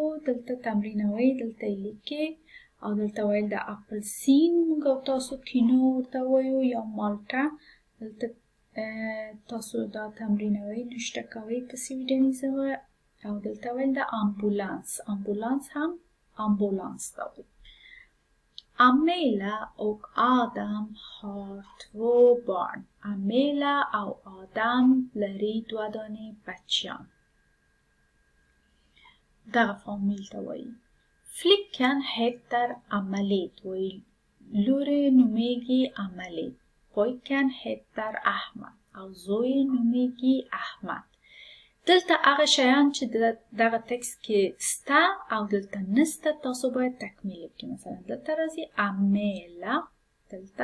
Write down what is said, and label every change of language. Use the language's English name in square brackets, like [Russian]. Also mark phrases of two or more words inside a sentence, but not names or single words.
[Pashto] دلته تمرینوئ دلته یې لیکئ. او دلته ویل د اپلسین موږ او تاسو کینو ورته وایو یا مالټه. دلته تاسو دا تمرینوئ نوشته کوئ په سویډني ژبه. او دلته ویل د امبولانس هم امبولانس ته وایي. [Swedish] Amela och Adam har 2 barn. [Pashto] Amela او آدم لري 2 دانې بچیان. دغه فامیل ته وایي. [Swedish] Flickan heter Amalit [Pashto] وایي لور نومیږي Amalit. [Swedish] Pojken heter Ahmad [Pashto] او زوی نومیږي احمد. دلته هغه شیان چې دغه تکست کې سته او دلته نسته تاسو باید تکمیل کړئ. مثلا دلته راځي امیلا دلته.